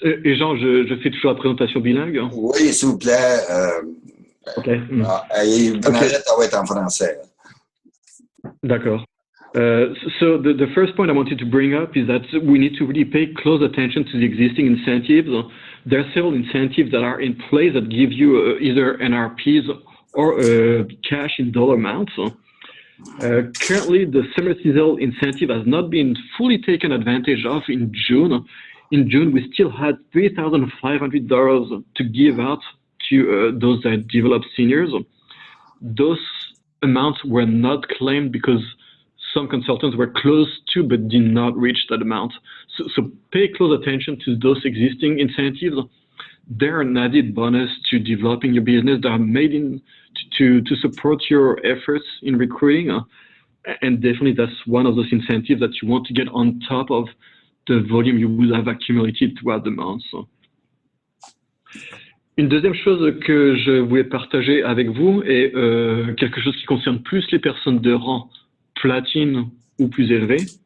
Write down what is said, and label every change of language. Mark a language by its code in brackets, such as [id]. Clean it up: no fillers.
[fr] et Jean, je fais toujours la présentation bilingue. Hein. Oui, s'il vous plaît. OK. Et Bernadette, ça va être en français. D'accord. [en] So the first point I wanted to bring up is that we need to really pay close attention to the existing incentives. There are several incentives that are in place that give you either NRPs or cash in dollar amounts. Currently, the summer seasonal incentive has not been fully taken advantage of in June. In June, we still had $3,500 to give out to those that developed seniors. Those amounts were not claimed because some consultants were close to but did not reach that amount. So pay close attention to those existing incentives. They're an added bonus to developing your business. They are made to support your efforts in recruiting. And definitely that's one of those incentives that you want to get on top of the volume you will have accumulated throughout the month. [fr] Une deuxième chose que je voulais partager avec vous est quelque chose qui concerne plus les personnes de rang platine ou plus élevé.